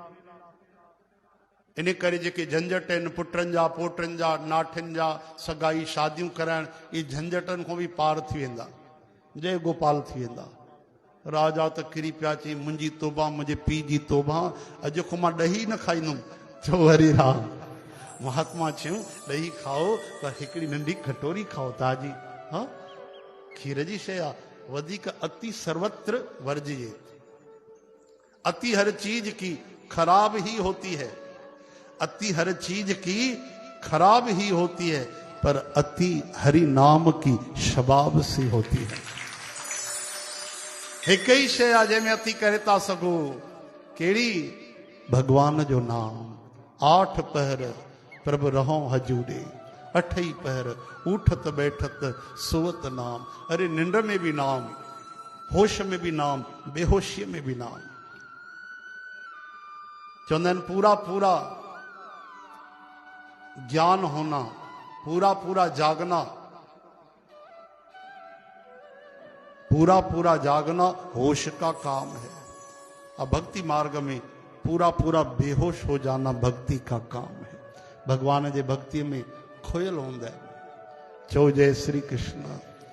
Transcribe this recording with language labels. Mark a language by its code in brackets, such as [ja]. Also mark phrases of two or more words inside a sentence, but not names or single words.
[sd] इन करे जेके झंझट आहिनि पुटनि जा, पोटनि जा, नाठियुनि जा, सगाई शादियूं कराइण, इहे झंझटनि खां बि पार थी वेंदा, जय गोपाल थी वेंदा। राजा त किरी पिया, चई मुंहिंजी तोबा, मुंहिंजे पीउ जी तोबा, अॼु खां मां ॾही न खाईंदुमि। चओ हरे राम। महात्मा चयूं ॾही खाओ, पर हिकिड़ी नंढी कटोरी खाओ ताजी, हा खीर जी शइ आहे। [hi] वधीक [sa] अति सर्वत्र वर्जिए, [hi] अति हर चीज की खराब ही होती है, अति हर चीज की खराब ही होती है, पर अति हरि नाम की शबाब सी होती है। [sd] हिक ही शइ आहे जंहिंमें अति करे था सघो, कहिड़ी? भगवान जो नाम। [hi] 8 पहर प्रभु रहो हजूरे, 8 ही पहर उठत बैठत सोवत नाम। अरे निंड में भी नाम, होश में भी नाम, बेहोशी में भी नाम। [sd] चवंदा आहिनि [hi] पूरा पूरा ज्ञान होना, पूरा पूरा जागना, पूरा पूरा जागना होश का काम है। अब भक्ति मार्ग में पूरा पूरा बेहोश हो जाना भक्ति का काम है। [sd] भगवान जे भक्ति में खोयल हूंदा आहिनि। चओ जय श्री कृष्ण।